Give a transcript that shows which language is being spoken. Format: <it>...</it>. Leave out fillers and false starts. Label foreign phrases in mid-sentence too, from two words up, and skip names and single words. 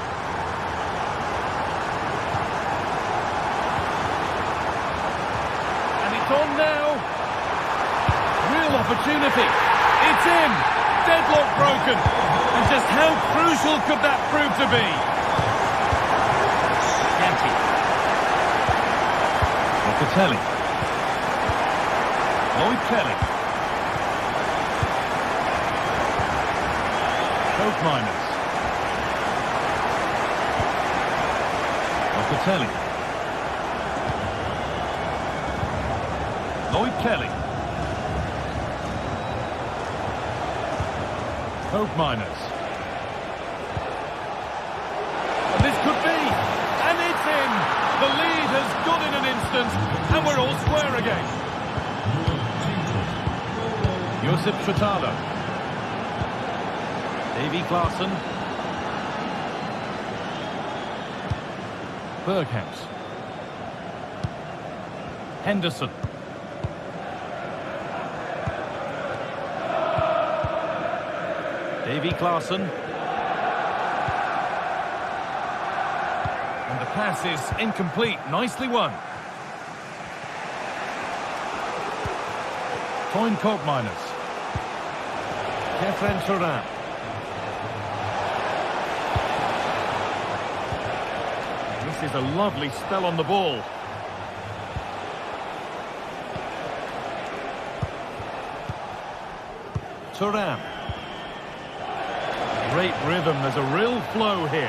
<en>And it's on now. Real opportunity. It's in. Deadlock broken. And just how crucial could that prove to be? Canty. Locatelli. Lloyd Kelly. Koopmeiners. Locatelli. Lloyd Kelly. Koopmeiners. And this could be. And it's in. The lead has gone in an instant. And we're all square again. Josip Chutalo. Davy Klaassen. Bergkamp. Henderson. Davy Klaassen. And the pass is incomplete. Nicely won. Toyn Koopmeiners. Kefren Turan. This is a lovely spell on the ball. Turan. Great rhythm, there's a real flow here.</en>